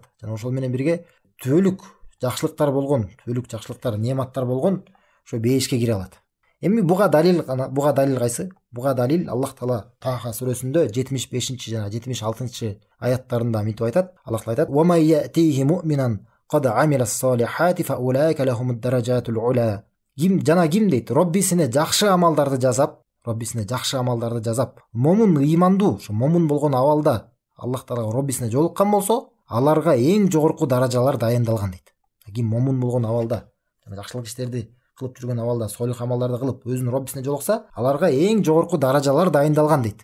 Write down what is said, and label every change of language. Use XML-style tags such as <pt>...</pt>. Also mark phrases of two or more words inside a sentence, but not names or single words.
<ky>Жана ошол менен бирге түбөлүк жакшылыктар болгон, неаматтар болгон ошо бейишке кире алат. Эми буга далил кайсы? Буга далил Аллах Таала Таха сүрөсүндө 75 жана 76 аяттарында мынтип айтат. Аллах Таала айтат:</ky> <ar>"ومن يأته مؤمنا قد عمل الصالحات فأولئك لهم الدرجات العلى."</ar> <ky>Ким дейт? Роббисине жакшы амалдарды жазап, имандуу, ошо момун болгон абалда Аллах Таалага Роббисине жолуккан болсо, аларга эң жогорку даражалар дайындалган дейт. Ким момун болгон абалда, жакшылык иштерди кылып жүргөн абалда, солих амалдарды кылып өзүнүн Роббисине жолукса, аларга эң жогорку даражалар дайындалган дейт.</ky>